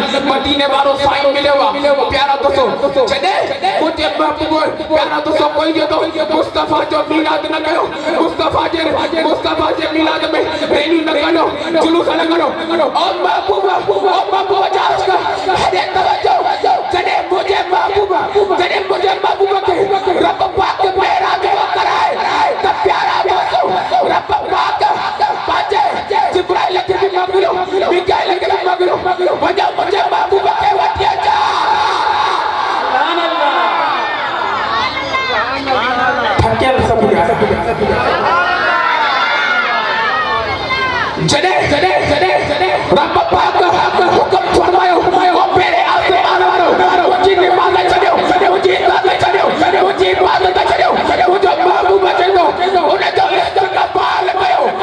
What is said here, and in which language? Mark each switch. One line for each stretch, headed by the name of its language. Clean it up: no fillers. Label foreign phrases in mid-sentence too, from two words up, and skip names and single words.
Sindhi: मदीने वारो साईं मिलियो आहे प्यारा दोस्तो जॾहिं मुंहिंजे महबूब प्यारा दोस्तो कोई जो मुस्तफ़ा जो मीलाद न कयो मुस्तफ़ा जे मीलाद में रैली न कयो जुलूस न कयो ओ महबूब दास्त हेॾे तवजो जॾहिं मुंहिंजे महबूब के रब पाक मेरा दुआ कराए त प्यारा दोस्तो रब पाक पाजे जिब्राइल के भी मगलो मिकाइल के भी मगलो वजह मुझे महबूब के वठी अचा सुभान अल्लाह थकियल सब जॾहिं रब पाक हुकुम फरमायो ओ पेरे आसमान वारो मुंहिंजी निमाज़ छॾियो मुंहिंजी इबादत छॾियो मुंहिंजो महबूब चवंदो उन जो इस्तक़बाल कयो